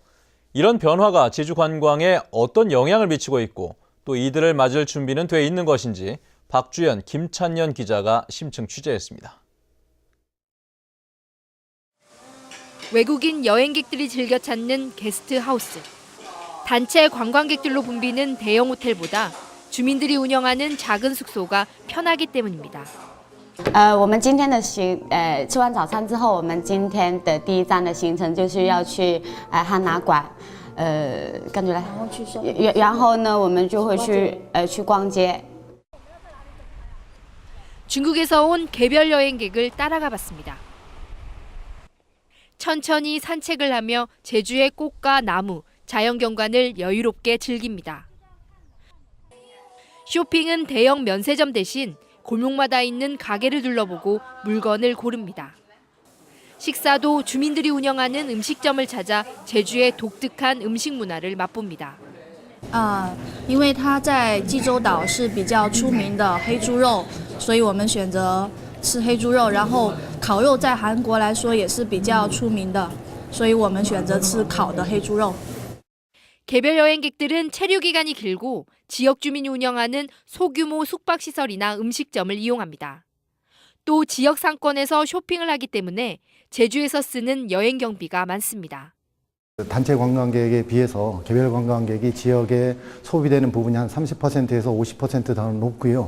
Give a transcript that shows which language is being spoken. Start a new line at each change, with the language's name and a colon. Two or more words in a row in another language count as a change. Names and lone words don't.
Korean: 이런 변화가 제주 관광에 어떤 영향을 미치고 있고 또 이들을 맞을 준비는 돼 있는 것인지 박주연, 김찬년 기자가 심층 취재했습니다. 외국인 여행객들이 즐겨 찾는 게스트하우스. 단체 관광객들로 붐비는 대형 호텔보다 주민들이 운영하는 작은 숙소가 편하기 때문입니다.
Chinese: 我们今天的吃完早餐之后，我们今天的第一站的行程就是要去汉拿馆，跟着来，然后呢，我们就会去逛街。
Korean: 중국에서 온 개별 여행객을 따라가 봤습니다. 천천히 산책을 하며 제주의 꽃과 나무, 자연경관을 여유롭게 즐깁니다. 쇼핑은 대형 면세점 대신 골목마다 있는 가게를 둘러보고 물건을 고릅니다. 식사도 주민들이 운영하는 음식점을 찾아 제주의 독특한 음식 문화를 맛봅니다.
Chinese: 因为它在济州岛是比较出名的黑猪肉，所以我们选择吃黑猪肉。然后烤肉在韩国来说也是比较出名的，所以我们选择吃烤的黑猪肉。
Korean: 개별 여행객들은 체류 기간이 길고 지역 주민이 운영하는 소규모 숙박시설이나 음식점을 이용합니다. 또 지역 상권에서 쇼핑을 하기 때문에 제주에서 쓰는 여행 경비가 많습니다. 단체 관광객에 비해서 개별 관광객이 지역에 소비되는 부분이 한 30%에서 50% 더 높고요.